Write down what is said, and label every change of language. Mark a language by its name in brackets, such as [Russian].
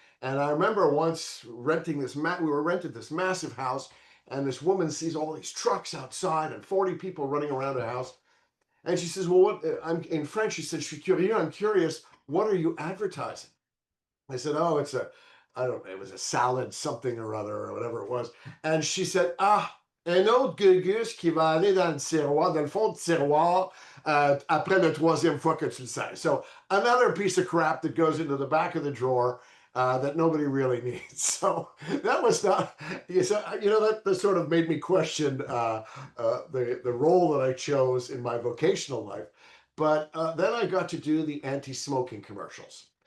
[English] And I remember once we were rented this massive house, and this woman sees all these trucks outside and 40 people running around the house. And she says, well, I'm in French. She said, I'm curious, what are you advertising? I said, oh, I don't know, it was a salad something or other or whatever it was. [French] And she said, ah, un autre gugus qui va aller dans le fond du tiroir, après la troisième fois que tu le sais. [English] So another piece of crap that goes into the back of the drawer that nobody really needs. So that was not, that sort of made me question the role that I chose in my vocational life. But then I got to do the anti-smoking commercials.